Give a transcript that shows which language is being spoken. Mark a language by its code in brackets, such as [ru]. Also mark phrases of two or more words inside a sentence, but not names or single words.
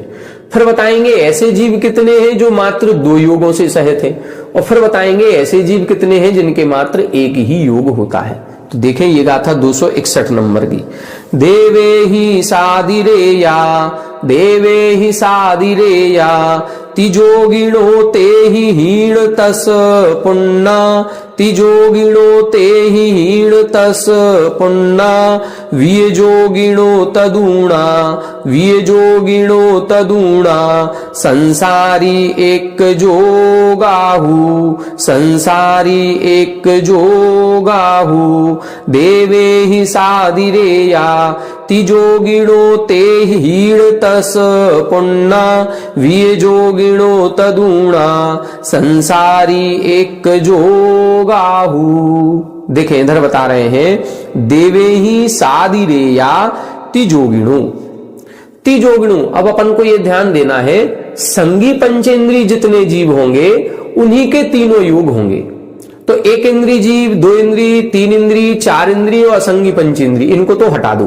[hi] फिर बताएंगे ऐसे जीव कितने हैं जो मात्र 2 योगों से सहित हैं, और फिर बताएंगे ऐसे जीव कितने हैं जिनके मात्र एक ही योग होता है। तो देखें ये गाथा 261 नंबर की। [pra] देवे ही सादिरेया, देवे ही सादिरेया, तिजोगिणो ते ही हीण तस पुन्ना, तिजोगिणो ते ही हीण तस पुन्ना, वियजोगिणो तदूणा, वियजोगिणो तदूणा, संसारी एक जोगाहु, संसारी एक जोगाहु, देवे ही सादिरेया, तिजोगिणो ते हीण तस पुन्ना, वियजोगिणो तदूणा, संसारी एक जोगाहु। [hi] देखें इधर बता रहे हैं [pra] देवे ही सादिरेया तिजोगिणो, तिजोगिणो। [hi] अब अपन को ये ध्यान देना है संगी पंचेंद्री जितने जीव होंगे उन्हीं के तीनों योग होंगे। तो एक इंद्री जीव, 2 इंद्री, 3 इंद्री, 4 इंद्री और असंगी पंचेंद्री, इनको तो हटा दो।